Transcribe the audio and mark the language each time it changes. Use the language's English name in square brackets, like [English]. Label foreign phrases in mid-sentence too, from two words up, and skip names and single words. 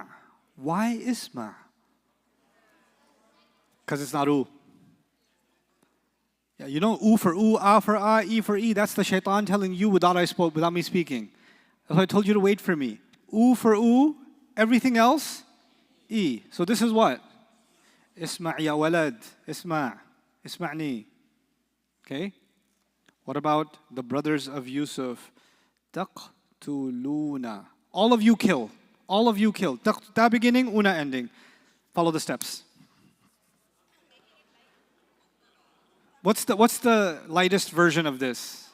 [English] Why isma? Because it's not u. Yeah, you know u for u, a for a, e for e. That's the shaitan telling you without me speaking. That's why I told you to wait for me. U for u, everything else, e. So this is what? [Arabic] اسمع يا ولد. اسمع'. [English] Isma'ni. Okay? What about the brothers of Yusuf? Taqtuluna. All of you kill. All of you kill. Ta beginning, una ending. Follow the steps. What's the lightest version of this?